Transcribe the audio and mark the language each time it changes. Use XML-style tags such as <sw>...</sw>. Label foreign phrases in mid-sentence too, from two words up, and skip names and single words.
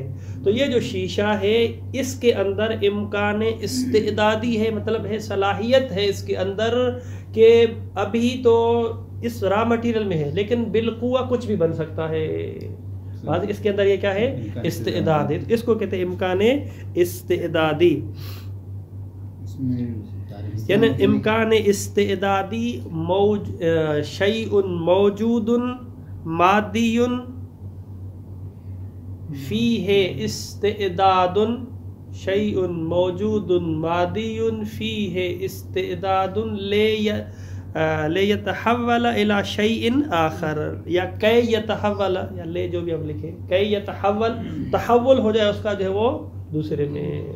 <ur>تو یہ جو شیشہ ہے اس کے اندر امکان استعدادی ہے، مطلب ہے صلاحیت ہے اس کے اندر کہ ابھی تو اس</ur> <en>raw material</en> <ur>میں ہے لیکن بالقوہ کچھ بھی بن سکتا ہے. اس کے اندر یہ کیا ہے؟ استعداد ہے. اس کو کہتے ہیں امکان استعدادی. یعنی امکان استعدادی</ur> <ar>شیء موجود مادی فیہ استعداد، شیء موجود مادی فیہ استعداد لیتحول الی شیء آخر،</ar> <ur>یا</ur> <ar>کی یتحول،</ar> <ur>یا لے جو بھی ہم لکھیں،</ur> <ar>کی یتحول،</ar> <ur>تحول ہو جائے اس کا جو ہے وہ دوسرے میں.</ur>